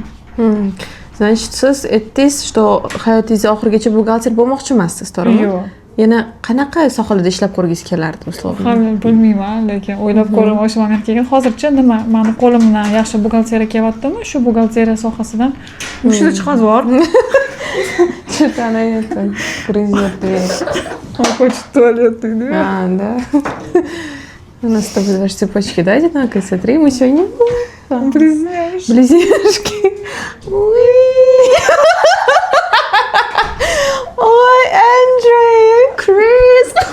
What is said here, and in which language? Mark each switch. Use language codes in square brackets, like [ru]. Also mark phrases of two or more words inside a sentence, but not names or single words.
[uz] Значит, siz aytdingiz, что hayotingizni oxirigacha buxgalter bo'lmoqchi emassiz, to'g'rimi? Yo'q. Yana qanaqa sohalarda ishlab ko'rgingiz kelardi, условно? Hali bilmayman, lekin o'ylab ko'raman o'sha moment kelgan. Hozircha nima, meni qo'limdan yaxshi buxgalteriya kelyaptimi? Shu buxgalteriya sohasidan uchta chiqaz bor. [ru] Что-то она это грызет дверь. Он хочет в туалет, да? Да. У нас с тобой даже цепочки, да, одинаковые? Смотри, мы сегодня... Близняшки. Близняшки. Ой, Андрей, Крис.